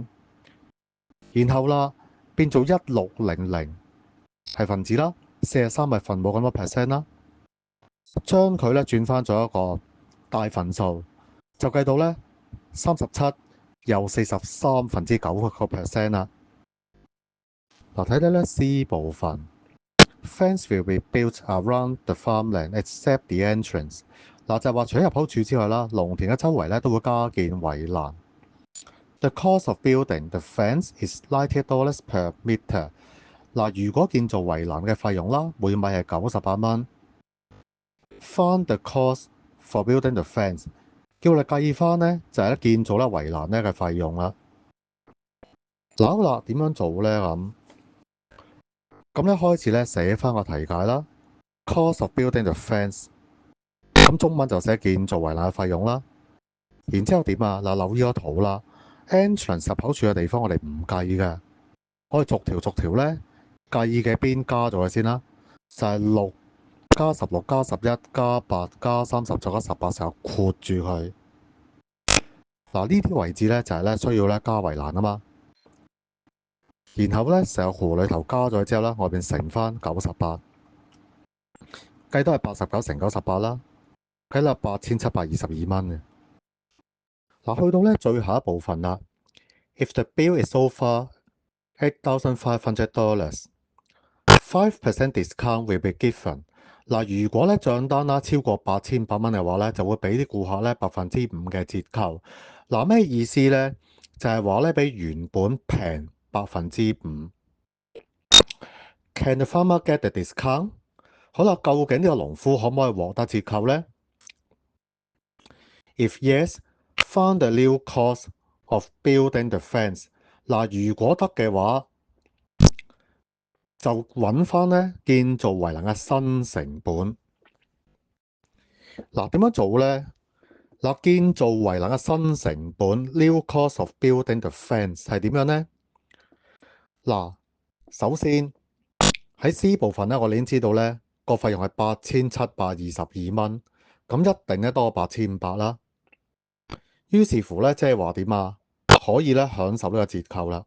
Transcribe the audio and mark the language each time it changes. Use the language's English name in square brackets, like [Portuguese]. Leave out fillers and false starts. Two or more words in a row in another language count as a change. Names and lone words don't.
[Cantonese] 然後啦，變做1600係分子啦，43咪分母咁多 percent 啦。將佢咧轉翻咗一個大份數，就計到咧37又43分之9個 percent 啦。嗱，睇睇咧 C 部分 [English] ，Fence will be built around the farmland except the entrance。 [Cantonese] 嗱，就係話除咗入口處之外啦，農田嘅周圍咧都會加建圍欄。 [English] The cost of building the fence is $90 per meter。 [Cantonese] 嗱，如果建造圍欄嘅費用啦，每米係 98蚊。 [English] Find the cost for building the fence， [Cantonese] 叫你計翻呢，就係咧建造咧圍欄咧嘅費用啦。嗱，好啦，點樣做咧咁咧開始咧寫翻個題解啦。 [English] Cost of building the fence， [Cantonese] 咁中文就寫建造圍欄嘅費用啦。然之後點啊？嗱，留意個圖啦。Entrance 入口處嘅地方我哋唔計嘅，我哋逐條逐條咧計嘅邊加咗佢先啦，就係6加16加11加8加30再加18，就括住佢。嗱，呢啲位置咧就係咧需要咧加圍欄啊嘛。然後咧成個弧裏頭加咗之後咧，外邊乘翻98，計都係89乘98啦，計啦8722蚊嘅。嗱，去到咧最後一部分啦。 [English] If the bill is over $8,500, 5% discount will be given。 [Cantonese] 嗱，如果咧帳單啦超過8500蚊嘅話咧，就會俾啲顧客咧5%嘅折扣。嗱，咩意思咧？就係話咧比原本平 5%。 [English] Can the farmer get the discount？ [Cantonese] 好啦，究竟呢個農夫可唔可以獲得折扣呢？ [English] If yes, find the new cost of building the fence。 [Cantonese] 嗱，如果得嘅話，就揾翻咧建造圍欄嘅新成本。嗱，點樣做呢？嗱，建造圍欄嘅新成本 [English] new cost of building the fence [Cantonese] 係點樣呢？嗱，首先喺 C 部分咧，我哋已經知道咧個費用係8722蚊，咁一定咧多過8500啦。於是乎咧，即係話點啊？可以咧享受呢個折扣啦。